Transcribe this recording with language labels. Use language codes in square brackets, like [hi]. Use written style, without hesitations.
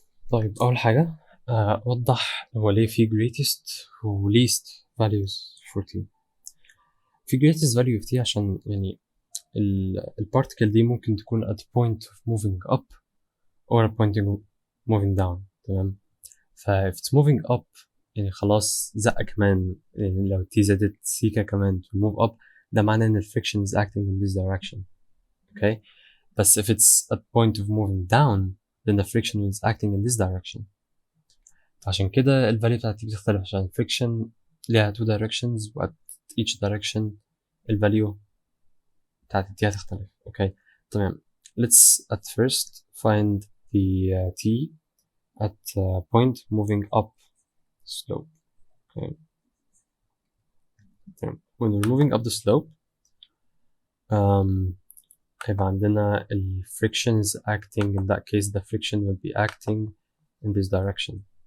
[ar] طيب أول حاجة وضح هو ليه في greatest و least values for t. في greatest value of t عشان يعني البارتيكل دي ممكن تكون [en] at point of moving up or a point of moving down. [ar] تمام. [en] if it's moving up [ar] يعني خلاص زقة كمان، يعني لو t زادت سيكا كمان to move up، ده معناه ان [en] friction is acting in this direction. [ar] okay. [en] بس if it's at point of moving down then the friction is acting in this direction. [ar] عشان كده الفاليو بتاعت t بتختلف عشان [en] friction ليها two directions [ar] و at each direction الفاليو بتاعت t هتختلف. [en] okay. تمام. let's at first find the t at point moving up slope. okay. [ar] تمام. [en] when we're moving up the slope [ar] هيبقى عندنا [en] ال friction is acting, in that case the friction will be acting in this direction.